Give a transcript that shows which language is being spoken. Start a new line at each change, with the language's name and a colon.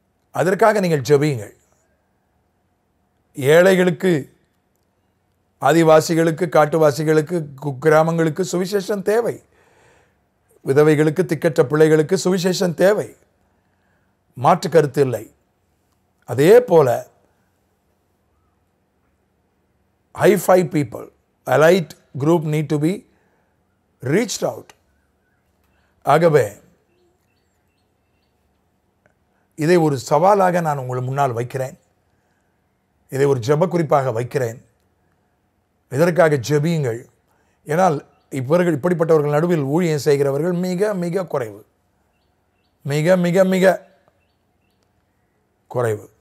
Tamil: அதற்காக நீங்கள் ஜெபியுங்கள். ஏழைகளுக்கு, ஆதிவாசிகளுக்கு, காட்டுவாசிகளுக்கு, குக்கிராமங்களுக்கு சுவிசேஷம் தேவை. விதவைகளுக்கு, திக்கற்ற பிள்ளைகளுக்கு சுவிசேஷம் தேவை, மாற்று கருத்து இல்லை.
English: அதே போல high-fi people, elite group need to be reached out.
Tamil: ஆகவே இதை ஒரு சவாலாக நான் உங்கள் முன்னால் வைக்கிறேன், இதை ஒரு ஜெப குறிப்பாக வைக்கிறேன். இதற்காக ஜெபியுங்கள். ஏனால் இப்படிப்பட்டவர்கள் நடுவில் ஊழியம் செய்கிறவர்கள் மிக மிக குறைவு, மிக மிக மிக குறைவு.